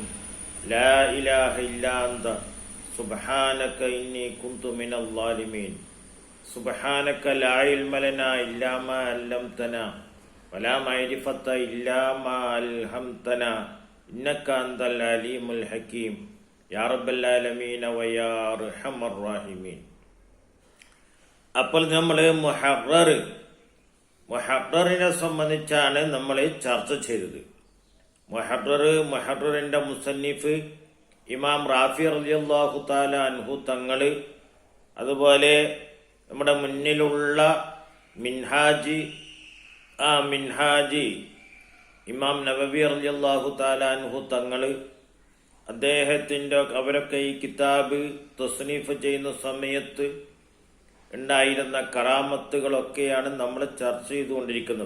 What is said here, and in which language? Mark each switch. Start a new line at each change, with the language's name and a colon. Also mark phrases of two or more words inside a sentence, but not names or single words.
Arabic: لا إله إلا أنت سبحانك إني كنت من الظالمين. سبحانك لا علم لنا إلا ما علمتنا ولا معرفة إلا ما ألهمتنا إنك أنت العليم الحكيم يا رب العالمين ويا أرحم الراحمين.
Malayalam: അപ്പോൾ നമ്മൾ മുഹററിനെ സംബന്ധിച്ചാണ് നമ്മൾ ചർച്ച ചെയ്തത്. മുഹററിന്റെ മുസന്നിഫ് ഇമാം റാഫി
Arabic: رضي الله تعالى عنه
Malayalam: തങ്ങള്, അതുപോലെ നമ്മുടെ മുന്നിലുള്ള മിൻഹാജി ഇമാം നവവി
Arabic: رضي الله تعالى عنه
Malayalam: തങ്ങള്, അവരൊക്കെ ഈ കിതാബ് തസ്നീഫ് ചെയ്യുന്ന സമയത്ത് ഉണ്ടായിരുന്ന കറാമത്തുകളൊക്കെയാണ് നമ്മൾ ചർച്ച ചെയ്തുകൊണ്ടിരിക്കുന്നത്.